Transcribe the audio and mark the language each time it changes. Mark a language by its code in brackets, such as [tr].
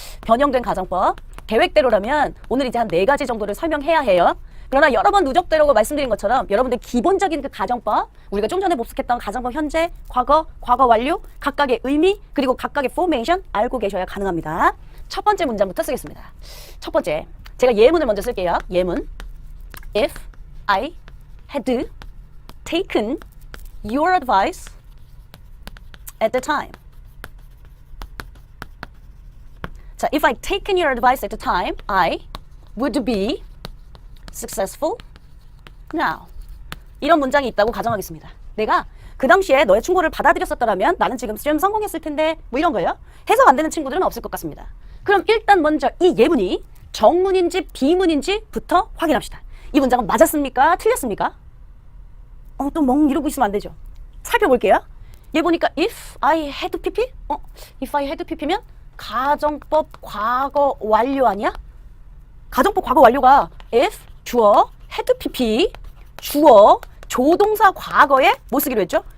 [ko] 변형된 가정법 계획대로라면 오늘 이제 한 4가지 정도를 설명해야 해요. 그러나 여러 번 누적되라고 말씀드린 것처럼 여러분들 기본적인 그 가정법 우리가 좀 전에 복습했던 가정법 현재, 과거, 과거 완료 각각의 의미 그리고 각각의 포메이션 알고 계셔야 가능합니다. 첫 번째 문장부터 쓰겠습니다. 첫 번째 제가 예문을 먼저 쓸게요. 예문 [en] If I had taken your advice at the time. 자, if I'd taken your advice at the time, I would be successful now. [ko] 이런 문장이 있다고 가정하겠습니다. 내가 그 당시에 너의 충고를 받아들였었더라면 나는 지금 좀 성공했을 텐데 뭐 이런 거예요. 해석 안 되는 친구들은 없을 것 같습니다. 그럼 일단 먼저 이 예문이 정문인지 비문인지부터 확인합시다. 이 문장은 맞았습니까? 틀렸습니까? 또 멍 이러고 있으면 안 되죠. 살펴볼게요. 얘 보니까 [en] if I had pp? if I had pp [ko] 면 가정법 과거 완료 아니야? 가정법 과거 완료가 if 주어 had pp 주어 조동사 과거에 뭐 쓰기로 했죠?